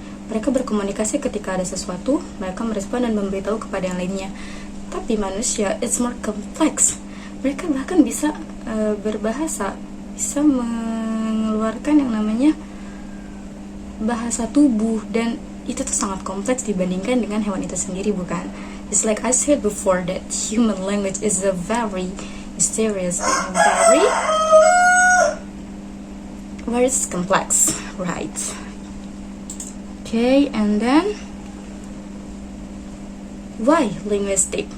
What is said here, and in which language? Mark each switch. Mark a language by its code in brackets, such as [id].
[id] Mereka berkomunikasi ketika ada sesuatu, mereka merespon dan memberitahu kepada yang lainnya. Tapi manusia, [en] it's more complex. [id] Mereka bahkan bisa berbahasa, bisa mengeluarkan yang namanya bahasa tubuh, dan itu tuh sangat kompleks dibandingkan dengan hewan itu sendiri, bukan? [en] It's like I said before that human language is a very mysterious and very complex, right? Okay, and then why linguistic?